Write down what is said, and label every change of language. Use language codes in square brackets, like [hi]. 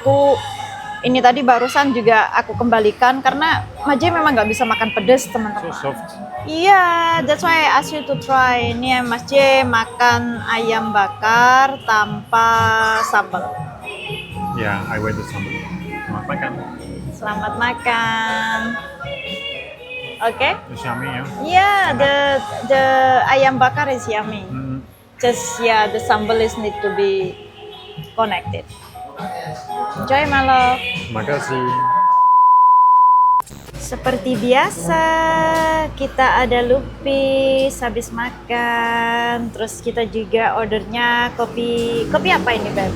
[id] Aku ini tadi barusan juga aku kembalikan karena Maje memang nggak bisa makan pedas teman-teman. [en] So soft. Iya, that's why I ask you to try. [id] Ini Mas J makan ayam bakar tanpa sambal. [en] Yeah, I went to somebody. [id] Selamat makan. Selamat makan. Oke? [en] It's yummy ya. Yeah, the ayam bakar is yummy. Just the sambal is need to be connected. Enjoy my love. [id] Makasih. Seperti biasa, kita ada lupis habis makan, terus kita juga ordernya kopi apa ini Beb?